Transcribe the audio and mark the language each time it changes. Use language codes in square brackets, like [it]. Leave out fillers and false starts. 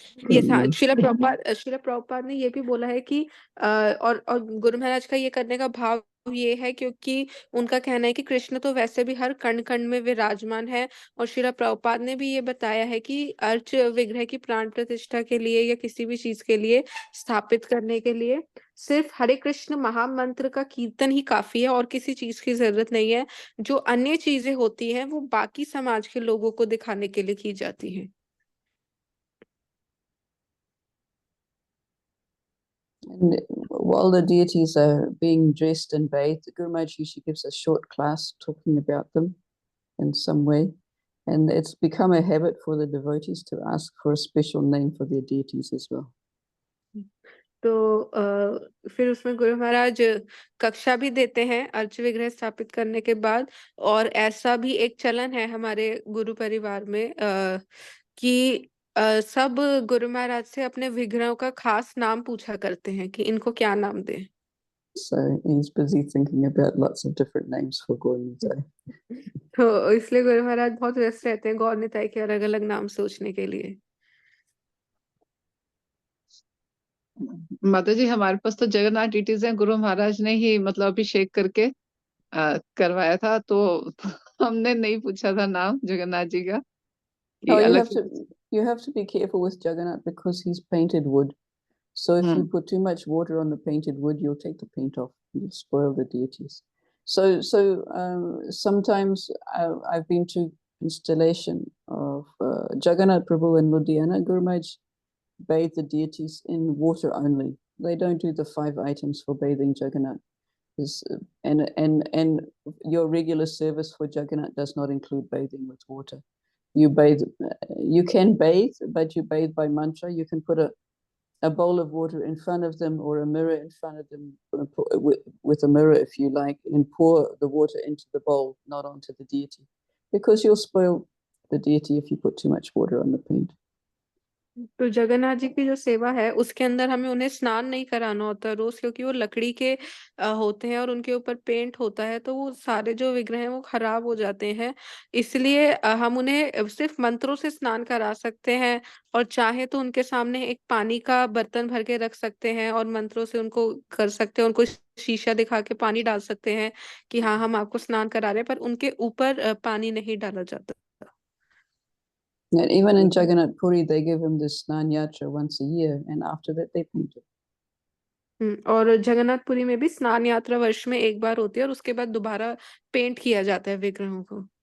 [hi] Yes, हाँ, श्रीला प्रभुपाद ने ये भी बोला है कि और गुरु महाराज का ये करने का भाव ये है क्योंकि उनका कहना है कि कृष्ण तो वैसे भी हर कण कण में विराजमान है, और श्रीला प्रभुपाद ने भी ये बताया है कि अर्च विग्रह की प्राण प्रतिष्ठा के लिए या किसी भी चीज के लिए स्थापित करने के लिए सिर्फ हरे कृष्ण महामंत्र का कीर्तन ही काफी है और किसी चीज की जरूरत नहीं है। जो अन्य चीजें होती हैं वो बाकी समाज के लोगों को दिखाने के लिए की जाती हैं। [en] And while the deities are being dressed and bathed, Guru Maharaj usually gives a short class talking about them in some way. And it's become a habit for the devotees to ask for a special name for their deities as well. [hi] तो फिर उसमें गुरु महाराज कक्षा भी देते हैं urge विग्रह स्थापित करने के बाद, और ऐसा भी एक चलन है हमारे गुरु परिवार में कि सब गुरु महाराज से अपने विग्रहों का खास नाम पूछा करते हैं कि इनको क्या नाम दें। [en] So he's busy thinking about lots of different names for Gaur Nitai. [hi] तो इसलिए गुरु महाराज बहुत व्यस्त रहते हैं गौर निताई के अलग अलग नाम सोचने के लिए। माता जी हमारे पास तो जगन्नाथ डीटीज हैं, गुरु महाराज ने ही मतलब अभिषेक करके करवाया था, तो हमने नहीं पूछा था नाम जगन्नाथ जी का। [en] Oh, you have to be careful with Jagannath because he's painted wood. So if you put too much water on the painted wood, you'll take the paint off. You'll spoil the deities. So sometimes I've been to installation of Jagannath Prabhu in Ludhiana. Guru Maharaj bathe the deities in water only. They don't do the 5 items for bathing Jagannath. And your regular service for Jagannath does not include bathing with water. You can bathe, but you bathe by mantra. You can put a bowl of water in front of them or a mirror in front of them with a mirror, if you like, and pour the water into the bowl, not onto the deity, because you'll spoil the deity if you put too much water on the paint. [hi] तो जगन्नाथ जी की जो सेवा है उसके अंदर हमें उन्हें स्नान नहीं कराना होता रोज, क्योंकि वो लकड़ी के होते हैं और उनके ऊपर पेंट होता है, तो वो सारे जो विग्रह हैं वो खराब हो जाते हैं। इसलिए हम उन्हें सिर्फ मंत्रों से स्नान करा सकते हैं, और चाहे तो उनके सामने एक पानी का बर्तन भर के रख सकते हैं और मंत्रों से उनको कर सकते हैं, उनको शीशा दिखा के पानी डाल सकते हैं कि हाँ हम आपको स्नान करा रहे हैं, पर उनके ऊपर पानी नहीं डाला जाता। [en] And even in Jagannath Puri, they give him this Snan Yatra once a year, and after that they paint it. [hi] और जगन्नाथपुरी में भी स्नान यात्रा वर्ष में एक बार होती है और उसके बाद दोबारा पेंट किया जाता है विग्रहों को।